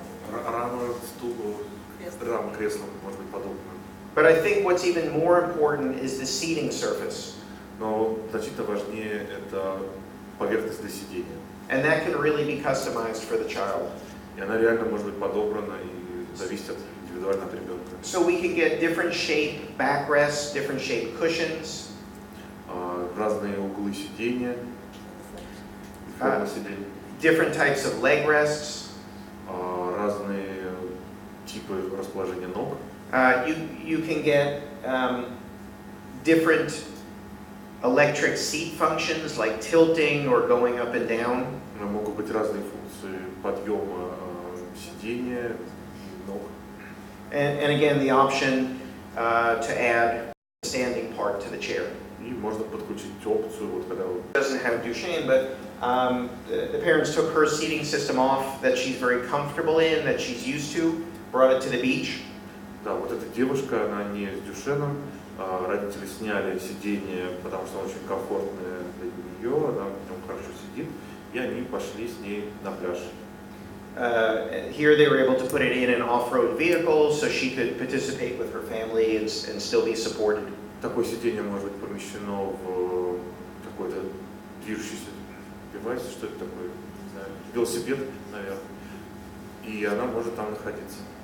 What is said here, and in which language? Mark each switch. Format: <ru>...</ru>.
<ru>Рама стула, рама кресла может быть подобна.</ru> <en>But I think what's even more important is the seating surface.</en> <ru>Но значительно важнее это поверхность для сидения.</ru> <en>And that can really be customized for the child.</en> <ru>И она реально может быть подобрана и зависит индивидуально от ребенка.</ru> <en>So we can get different shape backrests, different shape cushions.</en> <ru>Разные углы сидения, форма сидения.</ru> <en>Different types of leg rests.</en> <ru>Разные типы расположения ног.</ru> <en>You can get different electric seat functions like tilting or going up and down.</en> <ru>Могут быть разные функции подъема сидения и ног.</ru> <en>And again, the option to add a standing part to the chair.</en> <ru>И можно подключить опцию, вот когда</ru> <en>Doesn't have Duchenne, but the parents took her seating system off that she's very comfortable in, that she's used to, brought it to the beach.</en> <ru>Да, вот эта девушка, она не с Дюшеном, родители сняли сиденье, потому что оно очень комфортное для нее, она в нем хорошо сидит, и они пошли с ней на пляж.</ru> <en>Here they were able to put it in an off-road vehicle so she could participate with her family and still be supported.</en> <ru>Такое сиденье может быть помещено в какой-то движущийся девайс, что это такое, не знаю, велосипед, наверное, и она может там находиться.</ru>